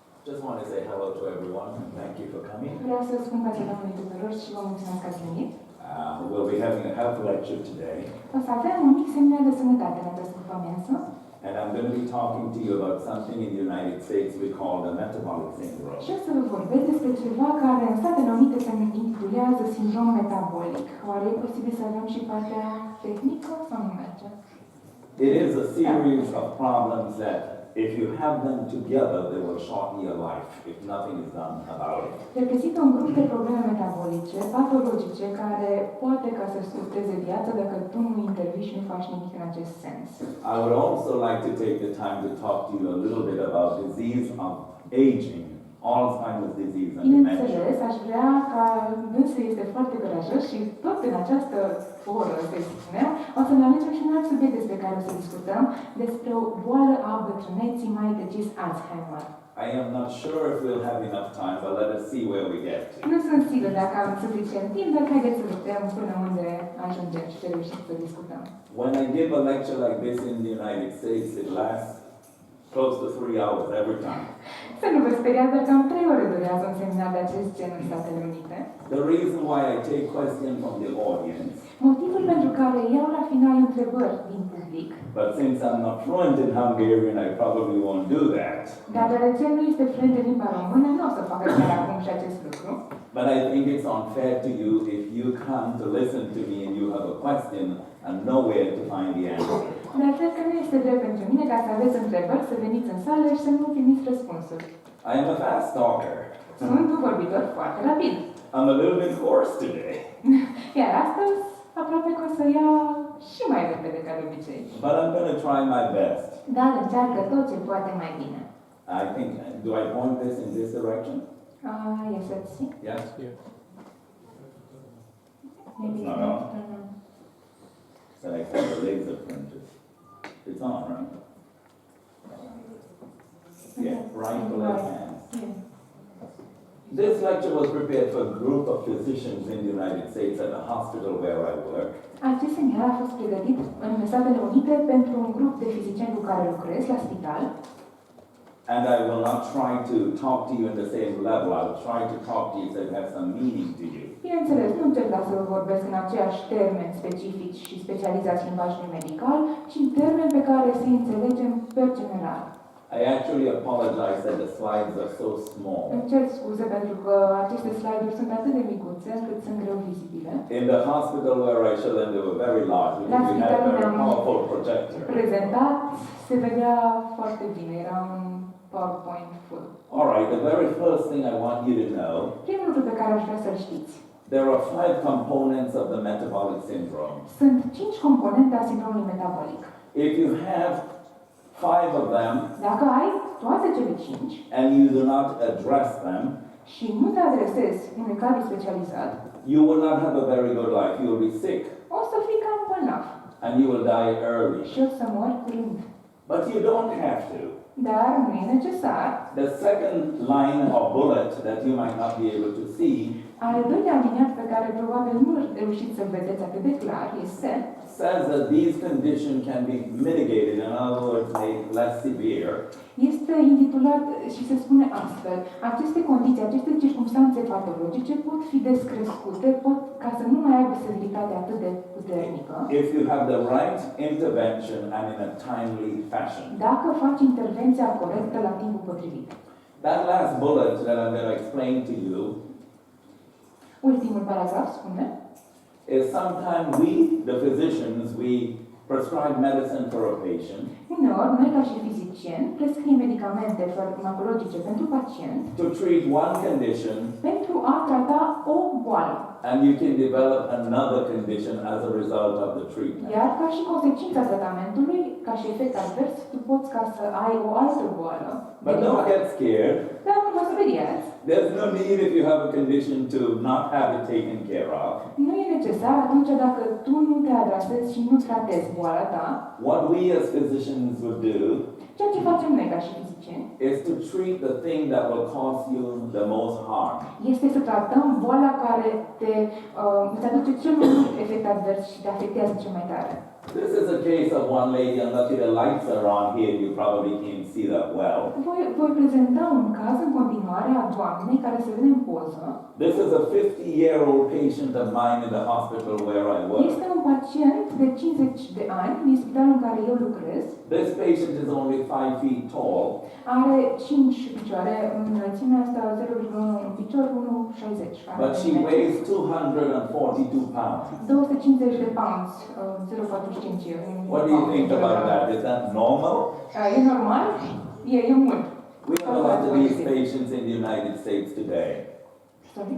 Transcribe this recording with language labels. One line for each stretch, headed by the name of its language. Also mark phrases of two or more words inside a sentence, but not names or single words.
English: Just want to say hello to everyone and thank you for coming.
Romanian: Vreau să spun că domnului tuturor și vă mulțumesc că ați venit.
English: We'll be having a health lecture today.
Romanian: O să avem un mic seminar de sănătate în această după-amiază.
English: And I'm going to be talking to you about something in the United States we call the metabolic syndrome.
Romanian: Și o să vă vorbesc despre ceva care în Statele Unite se intitulează sindrom metabolic. Oare e posibil să avem și partea tehnică sau nu merge?
English: It is a series of problems that if you have them together, they will shorten your life if nothing is done about it.
Romanian: Reprezintă un grup de probleme metabolice, patologice, care poate ca să scurteze viața dacă tu nu intervii și nu faci nimic în acest sens.
English: I would also like to take the time to talk to you a little bit about disease of aging, Alzheimer's disease and dementia.
Romanian: Bineînțeles, aș vrea ca dânsul este foarte curajos și tot în această oră, să spunem, o să ne alegem și un alt subiect despre care o să discutăm, despre o boală a bătrâneții, mai precis Alzheimer.
English: I am not sure if we'll have enough time, but let us see where we get to.
Romanian: Nu sunt sigur dacă am suficient timp, dar haideți să vedem până unde ajungem și ce reușim să discutăm.
English: When I give a lecture like this in the United States, it lasts close to 3 hours every time.
Romanian: Să nu vă speriați, dar cam 3 ore durează un seminar de acest gen în Statele Unite.
English: The reason why I take questions from the audience,
Romanian: Motivul pentru care iau la final întrebări din public,
English: but since I'm not fluent in Hungarian, I probably won't do that.
Romanian: dar deoarece nu este fluent în limba română, nu o să facă chiar acum și acest lucru.
English: But I think it's unfair to you if you come to listen to me and you have a question and nowhere to find the answer.
Romanian: Dar cred că nu este drept pentru mine ca să aveți întrebări, să veniți în sală și să nu primiți răspunsuri.
English: I am a fast talker.
Romanian: Sunt un vorbitor foarte rapid.
English: I'm a little bit hoarse today.
Romanian: Iar astăzi, aproape că o să ia și mai repede ca de obicei.
English: But I'm going to try my best.
Romanian: Dar încearcă tot ce poate mai bine.
English: I think, do I point this in this direction? Yes, let's see. Yes? Maybe It's not on. So I have the laser printed. It's on, right? Yeah, right to left hand. Yeah. This lecture was prepared for a group of physicians in the United States at the hospital where I work.
Romanian: Acest seminar a fost pregătit în Statele Unite pentru un grup de fizicieni cu care lucrez la spital.
English: And I will not try to talk to you in the same level. I'll try to talk to you so it has some meaning to you.
Romanian: Bineînțeles, nu încerc să vă vorbesc în aceiași termeni specifici și specializați limbajului medical, ci în termeni pe care să-i înțelegem pe general.
English: I actually apologize that the slides are so small.
Romanian: Îmi cer scuze pentru că aceste slide-uri sunt atât de micuțe încât sunt greu vizibile.
English: In the hospital where I showed them, they were very large because we had a very powerful projector.
Romanian: Prezentat, se vedea foarte bine, era un PowerPoint full.
English: All right, the very first thing I want you to know,
Romanian: Primul lucru pe care aș vrea să-l știți.
English: there are 5 components of the metabolic syndrome.
Romanian: Sunt 5 componente a sindromului metabolic.
English: If you have 5 of them
Romanian: Dacă ai toate cele 5
English: and you do not address them,
Romanian: și nu te adresezi unui cadru specializat,
English: you will not have a very good life. You will be sick
Romanian: o să fii cam bolnav
English: and you will die early.
Romanian: și o să mori curând.
English: But you don't have to.
Romanian: Dar nu e necesar.
English: The second line or bullet that you might not be able to see
Romanian: Al doilea aliniat pe care probabil nu reușiți să-l vedeți atât de clar este
English: says that these conditions can be mitigated, in other words, made less severe,
Romanian: este intitulat și se spune astfel: aceste condiții, aceste circumstanțe patologice pot fi descrescute, pot ca să nu mai aibă severitate atât de puternică.
English: if you have the right intervention and in a timely fashion.
Romanian: Dacă faci intervenția corectă la timpul potrivit.
English: That last bullet that I'm going to explain to you
Romanian: Ultimul paragraf spune:
English: is sometimes we, the physicians, we prescribe medicine for a patient
Romanian: uneori, noi ca și fizicieni prescriem medicamente farmacologice pentru pacient
English: to treat one condition,
Romanian: pentru a trata o boală.
English: and you can develop another condition as a result of the treatment.
Romanian: Iar ca și consecința tratamentului, ca și efect advers, tu poți ca să ai o altă boală.
English: But don't get scared.
Romanian: Dar nu vă speriați.
English: There's no need if you have a condition to not have it taken care of.
Romanian: Nu e necesar atunci dacă tu nu te adresezi și nu tratezi boala ta.
English: What we as physicians would do
Romanian: Ceea ce facem noi ca și fizicieni
English: is to treat the thing that will cause you the most harm.
Romanian: este să tratăm boala care îți aduce cel mai mult efect advers și te afectează cel mai tare.
English: This is a case of one lady, unless the lights are on here, you probably can't see that well.
Romanian: Voi prezenta un caz în continuare a doamnei care se vede în poză.
English: This is a 50-year-old patient of mine in the hospital where I work.
Romanian: Este un pacient de 50 de ani din spitalul în care eu lucrez.
English: This patient is only 5 feet tall.
Romanian: Are 5 picioare, înălțimea asta 0,1 picior, 1,60.
English: But she weighs 242 pounds.
Romanian: 250 de pounds, 0,45.
English: What do you think about that? Is that normal?
Romanian: E normal? E mult.
English: We have a lot of these patients in the United States today. Sorry?